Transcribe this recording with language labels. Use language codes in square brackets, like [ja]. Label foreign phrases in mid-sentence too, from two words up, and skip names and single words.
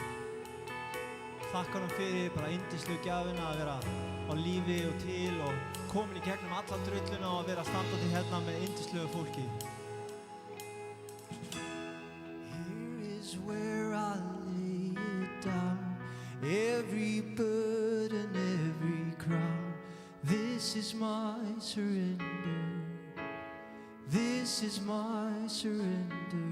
[is] Þakka honum fyrir bara yndislegu gjafina að vera á lífi og til og komin í gegnum alla drulluna og að vera standandi hérna með yndislegu fólki. [en] Here is where I lay it down, every burden, every crown. This is my surrender. This is my surrender.